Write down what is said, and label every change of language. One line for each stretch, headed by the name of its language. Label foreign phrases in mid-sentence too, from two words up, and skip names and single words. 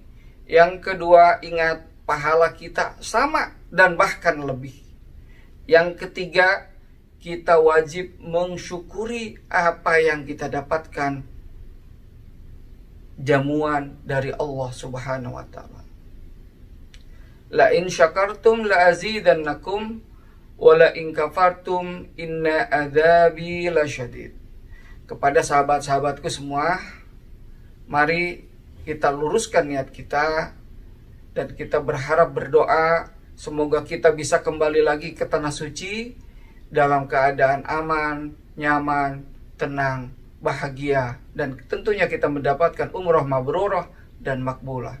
Indonesian: Yang kedua, ingat pahala kita sama dan bahkan lebih. Yang ketiga, kita wajib mensyukuri apa yang kita dapatkan, jamuan dari Allah
Arabic: سبحانه وتعالى. لئن شكرتم لأزيدنكم ولئن كفرتم إن عذابي لشديد.
Indonesian: Kepada sahabat-sahabatku semua, mari kita luruskan niat kita dan kita berharap berdoa semoga kita bisa kembali lagi ke tanah suci dalam keadaan aman, nyaman, tenang, bahagia, dan tentunya kita mendapatkan umroh mabrurah dan makbulah.